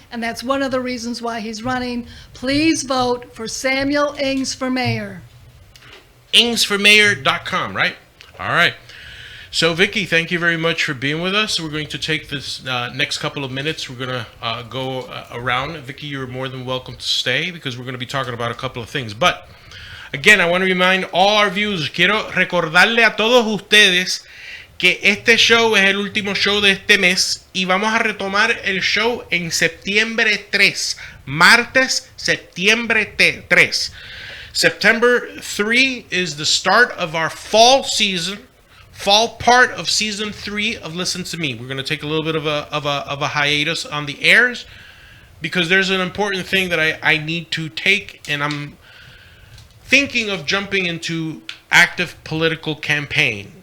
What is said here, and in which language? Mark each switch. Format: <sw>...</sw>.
<en>And that's one of the reasons why he's running. Please vote for Samuel Ings for mayor. Ingsformayor.com, right? All right. So, Vicki, thank you very much for being with us. We're going to take this next couple of minutes. We're going to go around. Vicki, you're more than welcome to stay because we're going to be talking about a couple of things. But, again, I want to remind all our viewers,</en> <es>quiero recordarle a todos ustedes que este show es el último show de este mes y vamos a retomar el show en septiembre 3, martes, septiembre 3.</es> <en>September 3 is the start of our fall season, fall part of season 3 of Listen to Me. We're going to take a little bit of a hiatus on the airs because there's an important thing that I need to take, and I'm thinking of jumping into active political campaign.</en>